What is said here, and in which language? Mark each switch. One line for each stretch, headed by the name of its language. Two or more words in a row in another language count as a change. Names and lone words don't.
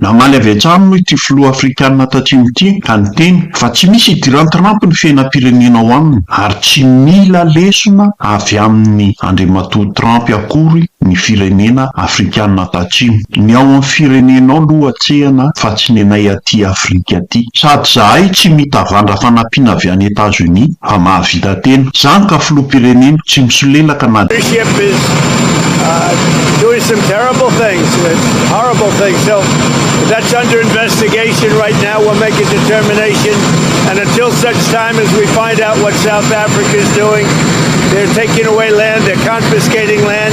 Malagasy: Namaly avy hatrany moa ity filoha Afrikanina Atsimo ity ka niteny fa tsy misy idiran'ny Trump ny fiainam-pirenena ao aminy ary tsy mila lesona avy amin'ny Andriamatoa Trump akory ny firenena Afrikanina Atsimo. Ny ao amin'ny firenenao lohatsehana fa tsy nenay aty Afrika aty. Sady zahay tsy mitavandra fanampiana avy any États-Unis fa mahavita tena. Zany ka filoham-pirenena tsy misolelaka na
English: doing some terrible things, horrible things. So that's under investigation right now. We'll make a determination. And until such time as we find out what South Africa is doing, they're taking away land, they're confiscating land.